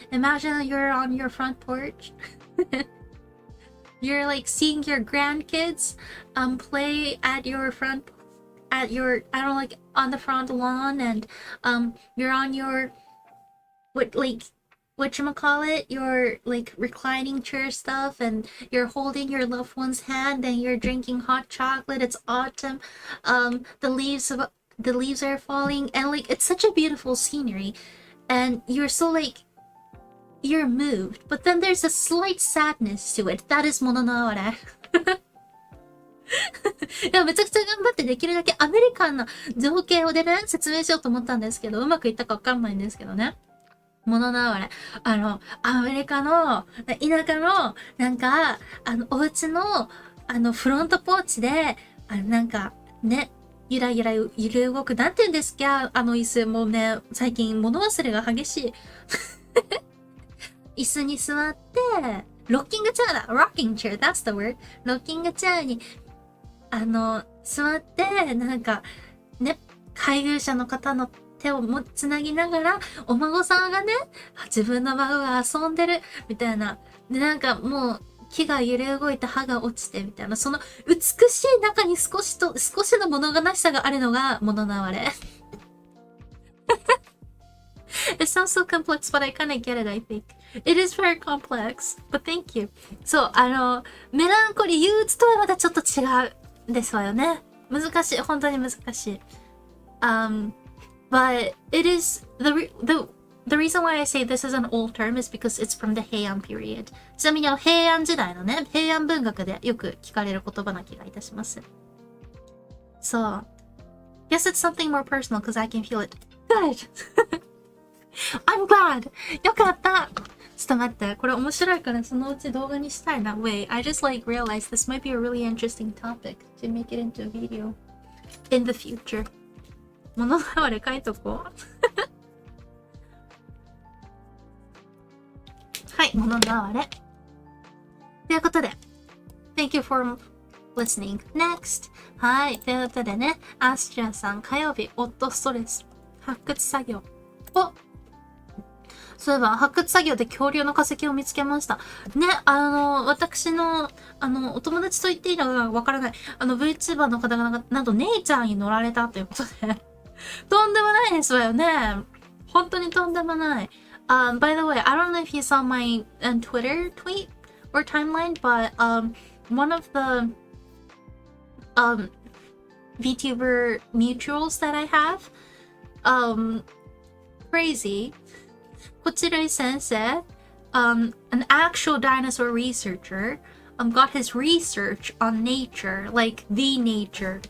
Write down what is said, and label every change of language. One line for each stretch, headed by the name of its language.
English: Imagine you're on your front porch. You're like seeing your grandkids play at your on the front lawn, and you're on your whatchamacallit, your like reclining chair stuff, and you're holding your loved one's hand and you're drinking hot chocolate. It's autumn. The leaves are falling, and like it's such a beautiful scenery, and you're so like you're moved, but then there's a slight sadness to it. That is mono no aware.
Japanese: いやめちゃくちゃ頑張ってできるだけアメリカンな情景をでね説明しようと思ったんですけど、うまくいったかわかんないんですけどね。物の哀れ。アメリカの田舎のなんかお家のフロントポーチでなんかね。ゆらゆら揺れ動く。なんて言うんですか椅子。もうね、最近物忘れが激しい。椅子に座って、ロッキングチェアだ !
English: rocking chair, that's the word.
Japanese: ロッキングチェアに、座って、なんか、ね、配偶者の方の手をつなぎながら、お孫さんがね、自分の孫が遊んでる、みたいな。で、なんかもう、木が揺れ動いて葉が落ちてみたいな、その美しい中に少しの物悲しさがあるのが物の哀れ。
English: It sounds so complex, but I kind of get it, I think. It is very complex, but thank you.
Japanese: そう、メランコリー、憂鬱とはまたちょっと違うんですわよね。難しい、本当に難しい。
English: But it is the reason why I say this is an old term is because it's from the Heian period.
Japanese: ちなみに平安時代のね、平安文学でよく聞かれる言葉な気がいたします。
English: So, guess it's something more personal because I can feel it. Good! I'm glad!
Japanese: よかった! ちょっと待って、これ面白いからそのうち動画にしたいな。
English: Wait, I just like realized this might be a really interesting topic to make it into a video in the future.
Japanese: 物流れ書いとこう。はい、物流れ。ということで、
English: Thank you for listening. Next!
Japanese: はい、ということでね、アスチャーさん、火曜日、夫ストレス、発掘作業を、そういえば、発掘作業で恐竜の化石を見つけました。ね、私の、お友達と言っていいのかわからない、VTuber の方がなんとネイチャーに乗られたということで、とんでもないですわよね。本当にとんでもない。
English: By the way, I don't know if you saw my Twitter tweet or timeline, but one of the VTuber mutuals that I have, crazy, Kochirui sensei, an actual dinosaur researcher, got his research on nature, like the nature.